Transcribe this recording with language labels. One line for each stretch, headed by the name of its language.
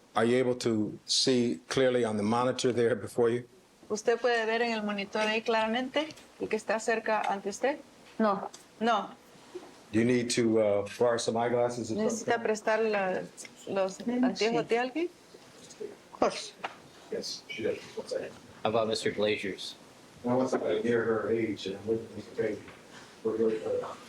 English: Are you able to see clearly on the monitor there before you?
Spanish: ¿Usted puede ver en el monitor ahí claramente el que está cerca ante usted? No.
English: No. Do you need to borrow some eyeglasses or
Spanish: ¿Necesita
English: something?
Spanish: prestar los anteojos de alguien?
English: Of course. Yes, she does. One second. How about Mr. Glazier's? Now, once somebody near her age, and I'm looking at the baby, we're really good.